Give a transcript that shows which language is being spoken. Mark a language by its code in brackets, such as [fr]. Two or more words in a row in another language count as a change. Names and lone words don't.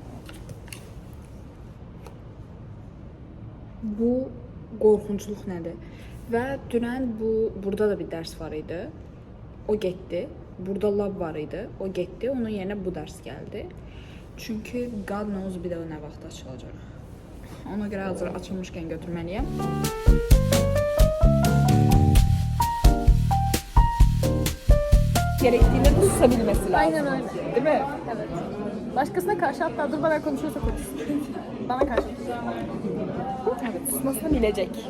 [az] Bu qorxunçluq nədir? Və dünən burada da bir dərs var idi. O getdi. Burada lab var idi. O getdi. Onun yerinə bu dərs gəldi. Çünki [en] God knows [az] bir də o nə vaxt açılacaq. Ona görə hazır açılmışkən götürməliyəm. [tr] Gerektiğinde de susabilmesi lazım. Aynen öyle. Değil mi? Evet. Başkasına karşı, hatta durmadan konuşuyorsa konuşsun. Bana karşı. Evet, susmasını bilecek.